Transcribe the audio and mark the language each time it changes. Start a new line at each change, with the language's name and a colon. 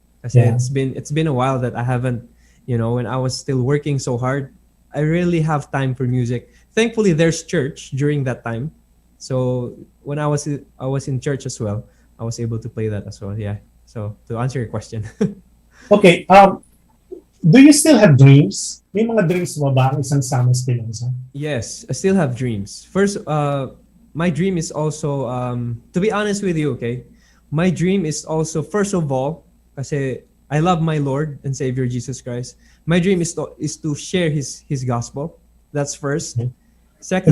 English: Kasi it's been a while that I haven't, when I was still working so hard, I really have time for music. Thankfully, there's church during that time. So when I was in church as well, I was able to play that as well. Yeah. So to answer your question. Okay. Do you still have dreams?
Filipino: May mga dreams mo ba ang isang Sam Espinoza?
English: Yes, I still have dreams. First, my dream is also, to be honest with you, okay? My dream is also, first of all, kasi I love my Lord and Savior Jesus Christ. My dream is to share His gospel. That's first. Okay. Second,